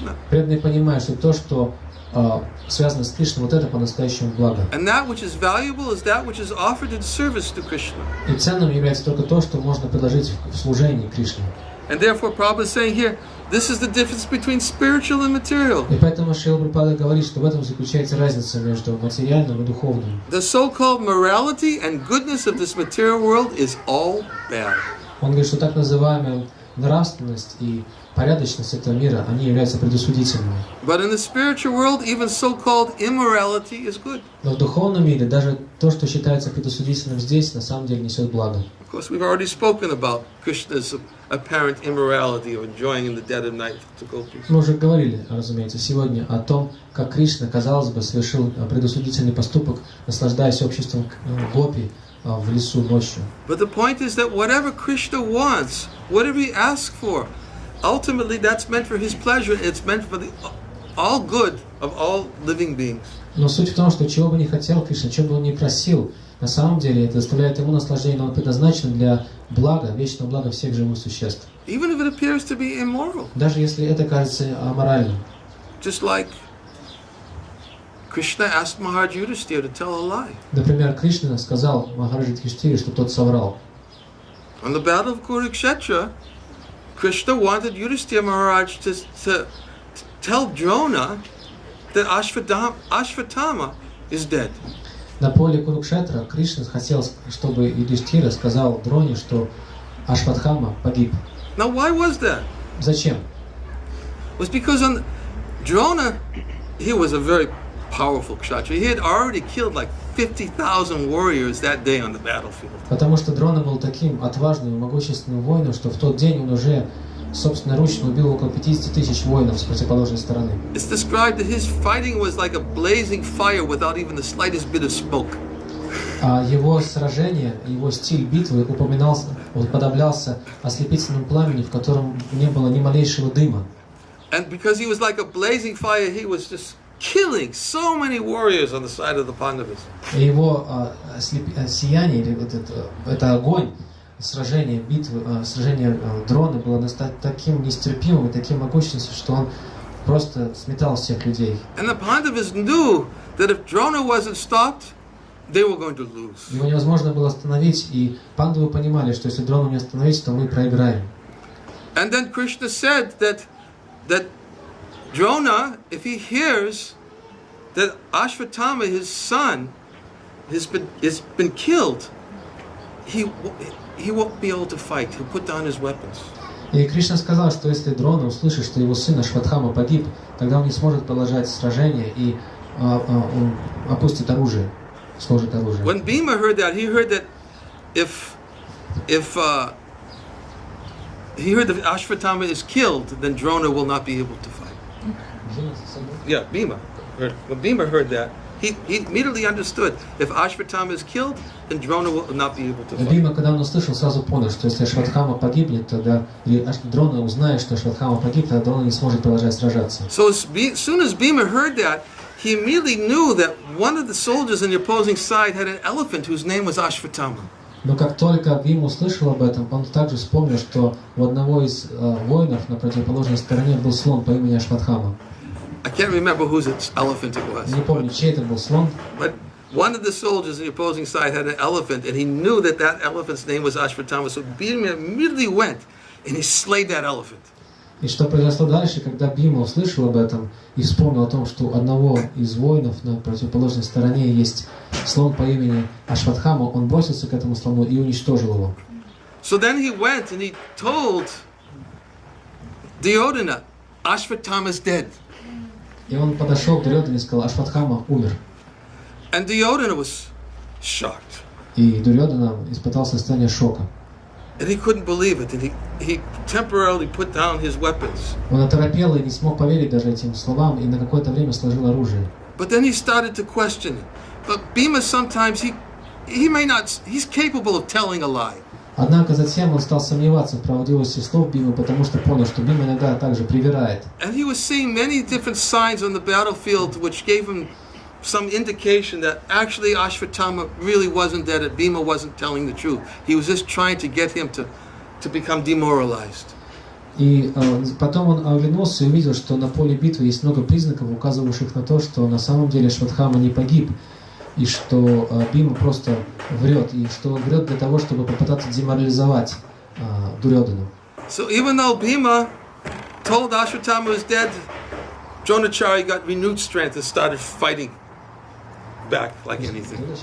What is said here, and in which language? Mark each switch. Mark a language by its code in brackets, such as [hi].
[ru] Преданные понимают, что то, что связано с Кришной, вот это по-настоящему благо. И ценным является только то, что можно предложить в служении Кришне. [en] And therefore, Prabhupada is saying here, this is the difference between spiritual and material. [ru] И поэтому Шрила Прабхупада говорит, что в этом заключается разница между материальным и духовным. [en] The so-called morality and goodness of this material world is all bad. [ru] Он говорит, что так называемая нравственность и порядочность этого мира, они являются предосудительными. [en] But in the spiritual world, even so-called immorality is good. [ru] Но в духовном мире даже то, что считается предосудительным здесь, на самом деле несет благо. [en] Of course, we've already spoken about Krishna's apparent immorality of enjoying in the dead of night to gopis. [ru] Мы уже говорили, разумеется, сегодня о том, как Кришна, казалось бы, совершил предосудительный поступок, наслаждаясь обществом гопи в лесу ночью. [en] But the point is that whatever Krishna wants, whatever he asks for, ultimately that's meant for his pleasure. It's meant for the all good of all living beings. [ru] Но суть в том, что чего бы ни хотел Кришна, чего бы он ни просил, на самом деле это доставляет ему наслаждение, но он предназначен для блага, вечного блага всех живых существ. [en] Even if it appears to be immoral. [ru] Даже если это кажется аморальным. [en] Just like Krishna asked Maharaj Yudhishthira to tell a lie. [ru] Например, Кришна сказал Махараджи Юдхиштхире, что тот соврал. [en] On the battle of Kurukshetra, Krishna wanted Yudhishthira Maharaj to tell Drona that Ashvatthama is dead. [ru] На поле Курукшетра Кришна хотел, чтобы Юдхиштхира сказал Дроне, что Ашватхама погиб. [en] Now, why was that? [ru] Зачем? [en] It was because Drona, he was a very powerful kshatriya. He had already killed like 50,000 warriors that day on the battlefield. [ru] Потому что Дрона был таким отважным и могущественным воином, что в тот день он уже собственноручно убил около 50 тысяч воинов с противоположной стороны. [en] It's described that his fighting was like a blazing fire without even the slightest bit of smoke. [ru] А его сражение, его стиль битвы уподоблялся ослепительному пламени, в котором не было ни малейшего дыма. [en] And because he was like a blazing fire, he was just killing so many warriors on the side of the Pandavas. [ru] Его сияние, или это огонь, сражение битвы, сражение Дроны было таким нестерпимым и таким могущественным, что он просто сметал всех людей. [en] And the Pandavas knew that if Drona wasn't stopped, they were going to lose. [ru] Его невозможно было остановить, и пандавы понимали, что если Дрону не остановить, то мы проиграем. [en] And then Krishna said that Drona, if he hears that Ashvatthama, his son, has been killed, he won't be able to fight. He'll put down his weapons. [ru] И Кришна сказал, что если Дрона услышит, что его сын Ашватхама погиб, тогда он не сможет продолжать сражение и он опустит оружие, сложит оружие. [en] When Bhima heard that, he heard that if he heard that Ashvatthama is killed, then Drona will not be able to fight. Yeah, Bhima. When Bhima heard that, he immediately understood if Ashvatthama is killed, then Drona will not be able to fight. [ru] Бхима, когда он услышал, сразу понял, что если Ашватхама погибнет, тогда Дрона узнает, что Ашватхама погиб, тогда Дрона не сможет продолжать сражаться. [en] So as soon as Bhima heard that, he immediately knew that one of the soldiers on the opposing side had an elephant whose name was Ashvatthama. [ru] Но как только Бхима услышал об этом, он также вспомнил, что у одного из воинов на противоположной стороне был слон по имени Ашватхама. [en] I can't remember whose elephant it was. [ru] Не помню, чей это был слон. [en] But one of the soldiers on the opposing side had an elephant, and he knew that that elephant's name was Ashvatthama. So Bhima immediately went and he slayed that elephant. [ru] И что произошло дальше, когда Бхима услышал об этом и вспомнил о том, что у одного из воинов на противоположной стороне есть слон по имени Ашватхама, он бросился к этому слону и уничтожил его. [en] So then he went and he told Duryodhana, Ashvatthama's dead. [ru] И он подошел к Дурьодхане и сказал, Ашватхама умер. [en] And Duryodhana was shocked. [ru] И Дурьодхана испытал состояние шока. [en] And he couldn't believe it. And he temporarily put down his weapons. [ru] Он оторопел и не смог поверить даже этим словам, и на какое-то время сложил оружие. [en] But then he started to question it. But Bhima sometimes he may not, he's capable of telling a lie. [ru] Однако затем он стал сомневаться в правдивости слов Бхимы, потому что понял, что Бхима иногда также привирает. [en] And he was seeing many different signs on the battlefield which gave him some indication that actually Ashvatthama really wasn't dead, that Bhima wasn't telling the truth. He was just trying to get him to become demoralized. [ru] И потом он оглянулся и увидел, что на поле битвы есть много признаков, указывающих на то, что на самом деле Ашватхама не погиб, и что Бхима просто врет, и что он врет для того, чтобы попытаться деморализовать Дурьодхану. [en] So even though Bhima told Ashvatthama was dead, Dronacharya got renewed strength and started fighting back like anything.